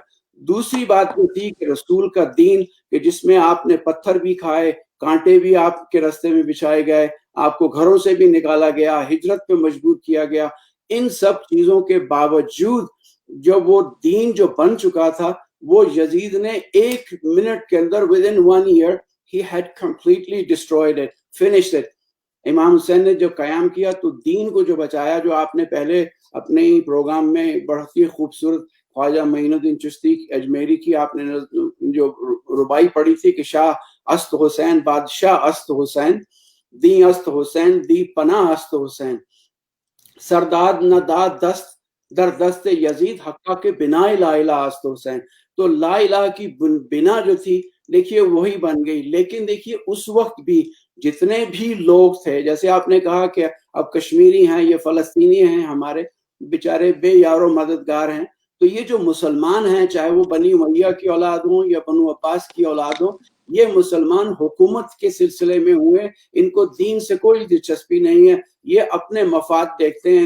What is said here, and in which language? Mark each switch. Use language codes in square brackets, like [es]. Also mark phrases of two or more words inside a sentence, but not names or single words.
[ur] دوسری بات یہ تھی کہ رسول کا دین کہ جس میں آپ نے پتھر بھی کھائے، کانٹے بھی آپ کے راستے میں بچھائے گئے، آپ کو گھروں سے بھی نکالا گیا، ہجرت پہ مجبور کیا گیا، ان سب چیزوں کے باوجود جو وہ دین جو بن چکا تھا وہ یزید نے 1 منٹ کے اندر [en] within 1 year he had completely destroyed it, finished it۔ [ur] امام حسین نے جو قیام کیا تو دین کو جو بچایا، جو آپ نے پہلے اپنے ہی پروگرام میں بہت ہی خوبصورت خواجہ معین الدین چشتی اجمیری کی آپ نے جو ربائی پڑھی تھی کہ [fa] شاہ است حسین بادشاہ است حسین، دی است حسین دی پناہ است حسین، سرداد نہ داد دست در دست یزید حقہ کے بنا لا الہ است حسین۔ [ur] تو لا الہ کی بنا جو تھی دیکھیے وہی بن گئی۔ لیکن دیکھیے اس وقت بھی جتنے بھی لوگ تھے، جیسے آپ نے کہا کہ اب کشمیری ہیں، یہ فلسطینی ہیں، ہمارے بیچارے بے یار و مددگار ہیں، تو یہ جو مسلمان ہیں چاہے وہ بنی امیہ کی اولاد ہوں یا بنو عباس کی اولاد ہوں، یہ مسلمان حکومت کے سلسلے میں ہوئے، ان کو دین سے کوئی دلچسپی نہیں ہے، یہ اپنے مفاد دیکھتے ہیں۔